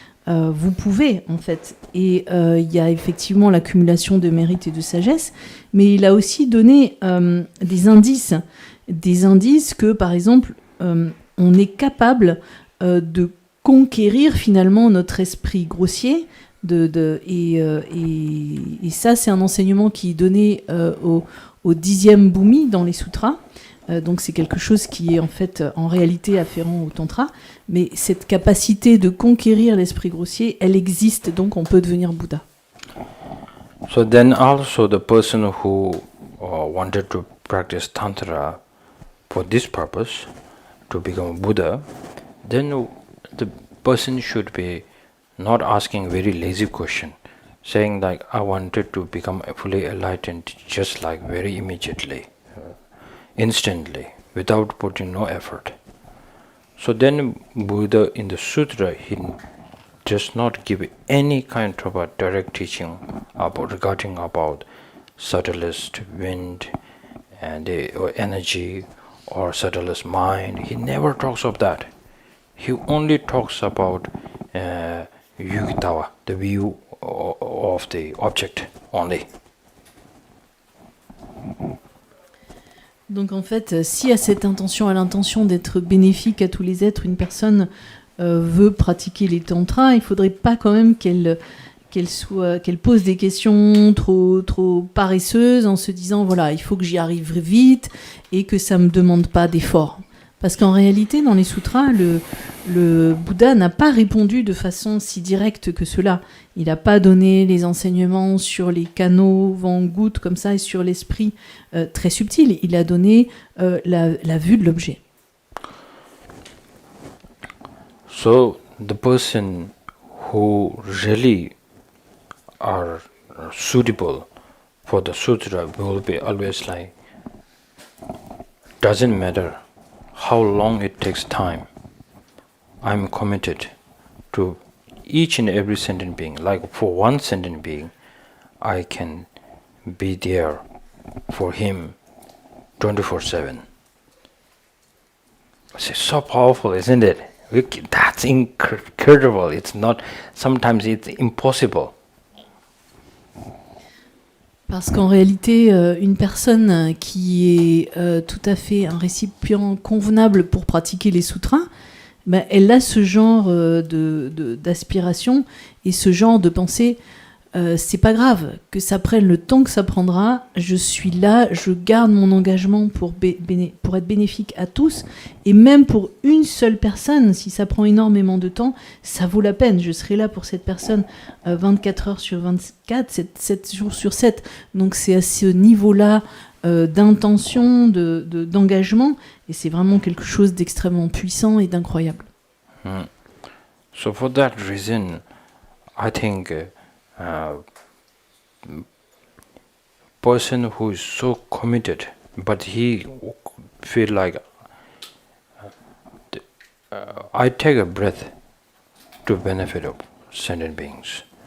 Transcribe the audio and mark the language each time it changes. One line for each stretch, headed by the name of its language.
French: Vous pouvez, en fait. Et il y a effectivement l'accumulation de mérite et de sagesse, mais il a aussi donné des indices que, par exemple, on est capable de conquérir finalement notre esprit grossier, et ça, c'est un enseignement qui est donné au 10e bhumi dans les sutras. Donc c'est quelque chose qui est en fait en réalité afférent au tantra, mais cette capacité de conquérir l'esprit grossier, elle existe, donc on peut devenir Bouddha.
English: So then also the person who wanted to practice tantra for this purpose, to become Buddha, then the person should be not asking very lazy question, saying like, I wanted to become fully enlightened just like very immediately. Instantly, without putting no effort. So then Buddha in the sutra, he does not give any kind of a direct teaching regarding about subtlest wind and or energy or subtlest mind. He never talks of that. He only talks about yukitawa, the view of the object only.
French: Donc en fait, si à cette intention, à l'intention d'être bénéfique à tous les êtres, une personne veut pratiquer les tantras, il ne faudrait pas quand même qu'elle pose des questions trop paresseuses en se disant voilà, il faut que j'y arrive vite et que ça ne me demande pas d'effort. Parce qu'en réalité, dans les sutras, le Bouddha n'a pas répondu de façon si directe que cela. Il n'a pas donné les enseignements sur les canaux, vent, goutte, comme ça, et sur l'esprit très subtil. Il a donné la vue de l'objet.
English: So, the person who really are suitable for the sutra will be always like, doesn't matter how long it takes time, I'm committed to each and every sentient being. Like for one sentient being, I can be there for him 24/7. It's so powerful, isn't it? That's incredible. It's not, sometimes it's impossible.
French: Parce qu'en réalité, une personne qui est tout à fait un récipient convenable pour pratiquer les sutras, ben, elle a ce genre d'aspiration et ce genre de pensée. C'est pas grave que ça prenne le temps que ça prendra. Je suis là, je garde mon engagement pour être bénéfique à tous. Et même pour une seule personne, si ça prend énormément de temps, ça vaut la peine. Je serai là pour cette personne 24 heures sur 24, 7 jours sur 7. Donc c'est à ce niveau-là d'intention, d'engagement. Et c'est vraiment quelque chose d'extrêmement puissant et d'incroyable.
English: So for that reason, I think person who is so committed, but he feel like I take a breath to benefit of sentient beings.